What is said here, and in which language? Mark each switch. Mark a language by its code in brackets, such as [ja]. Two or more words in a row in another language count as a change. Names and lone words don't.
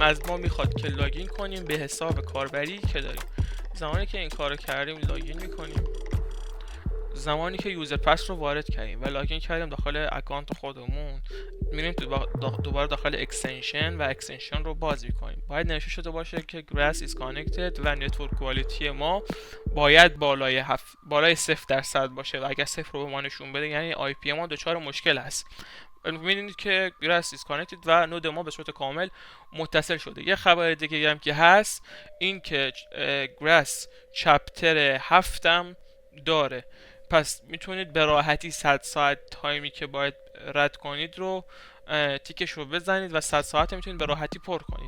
[fa] از ما میخواد که لاگین کنیم به حساب کاربری که داریم. زمانی که این کارو کردیم لاگین میکنیم. زمانی که [en] user pass [fa] رو وارد کردیم و لاگین کردیم داخل اکانت خودمون، میریم دوباره داخل اکستنشن و اکستنشن رو باز میکنیم. باید نوشته شده باشه که [en] grass is connected [fa] و [en] network quality [fa] ما باید بالای 0% باشه و اگر 0 رو به ما نشون بده یعنی آی پی ما دچار مشکل هست. می‌بینید که [en] grass is connected [fa] و نود ما به صورت کامل متصل شده. یه خبر دیگه هم که هست این که grass چپتر 7 هم داره، پس میتونید به راحتی 100 ساعت تایمی که باید رد کنید رو تیکش رو بزنید و 100 ساعت میتونید به راحتی پر کنید.